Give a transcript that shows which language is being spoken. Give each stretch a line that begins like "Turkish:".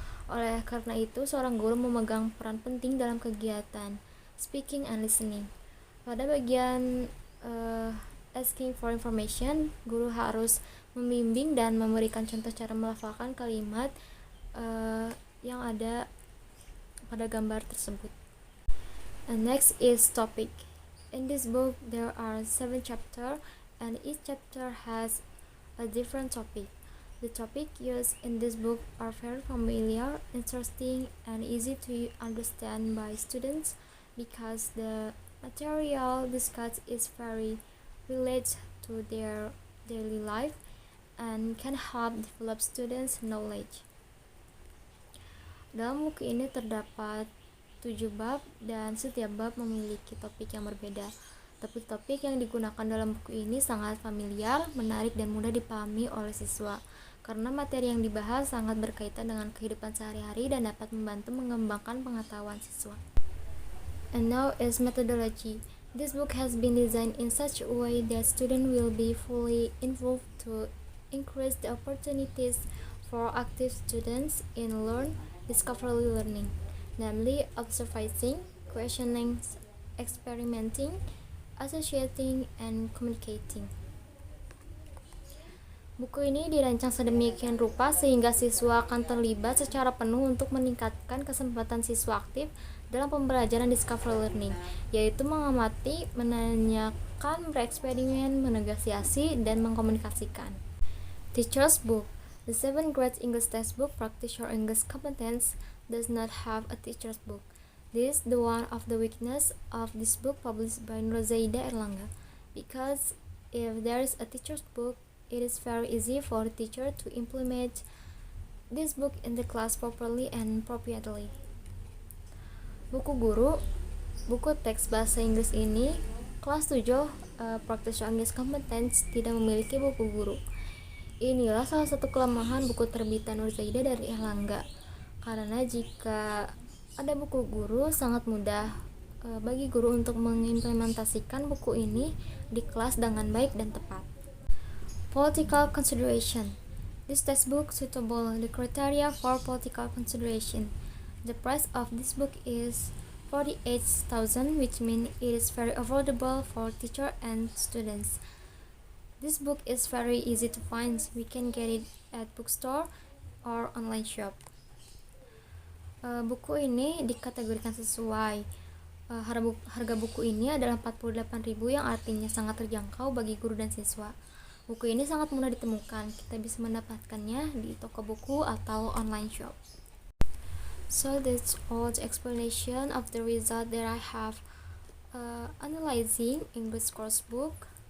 Indonesian: Oleh karena itu, seorang guru memegang peran penting dalam kegiatan speaking and listening. Pada bagian asking for information, guru harus membimbing dan memberikan contoh cara melafalkan kalimat yang ada pada gambar tersebut.
English: And next is topic. In this book, there are 7 chapters, and each chapter has a different topic. The topics used in this book are very familiar, interesting, and easy to understand by students because the material discussed is very related to their daily life and can help develop students' knowledge.
Indonesian: Dalam buku ini terdapat 7 bab dan setiap bab memiliki topik yang berbeda. Topik-topik yang digunakan dalam buku ini sangat familiar, menarik, dan mudah dipahami oleh siswa karena materi yang dibahas sangat berkaitan dengan kehidupan sehari-hari dan dapat membantu mengembangkan pengetahuan siswa.
English: And now is methodology. This book has been designed in such a way that students will be fully involved to increase the opportunities for active students in discovery learning, namely observing, questioning, experimenting, associating, and communicating.
Indonesian: Buku ini dirancang sedemikian rupa sehingga siswa akan terlibat secara penuh untuk meningkatkan kesempatan siswa aktif dalam pembelajaran discovery learning, yaitu mengamati, menanyakan, bereksperimen, menegosiasi, dan mengkomunikasikan.
English: Teacher's Book. The 7th grade English textbook Practice Your English Competence does not have a teacher's book. This is the one of the weakness of this book published by Nurzaida Erlangga, because if there is a teacher's book, it is very easy for the teacher to implement this book in the class properly and appropriately.
Indonesian: Buku guru, buku teks bahasa Inggris ini kelas 7 Practice Your English Competence tidak memiliki buku guru. Inilah salah satu kelemahan buku terbitan Nur Zaidah dari Erlangga. Karena jika ada buku guru, sangat mudah bagi guru untuk mengimplementasikan buku ini di kelas dengan baik dan tepat.
English: Political consideration. This textbook suitable the criteria for political consideration. The price of this book is 48,000, which means it is very affordable for teacher and students. This book is very easy to find. We can get it at bookstore or online shop.
Indonesian: Buku ini dikategorikan sesuai. Harga buku ini adalah 48.000 yang artinya sangat terjangkau bagi guru dan siswa. Buku ini sangat mudah ditemukan. Kita bisa mendapatkannya di toko buku atau online shop.
English: So that's all the explanation of the result that I have analyzing English course book.